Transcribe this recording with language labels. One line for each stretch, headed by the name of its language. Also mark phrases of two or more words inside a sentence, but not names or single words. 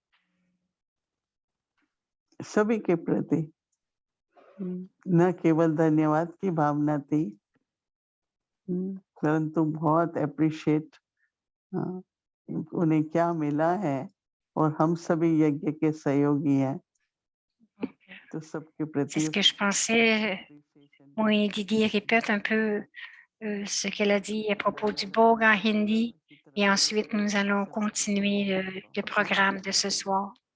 Hindi: सभी के प्रति न केवल धन्यवाद की भावना थी परंतु बहुत अप्रिशिएट उन्हें क्या मिला है और हम सभी यज्ञ के सहयोगी हैं तो सबके प्रति
French: C'est ce que je pensais. Oui, Didi répète un peu ce qu'elle a dit à propos du Bhog en hindi. Et ensuite, nous allons continuer le programme de ce soir.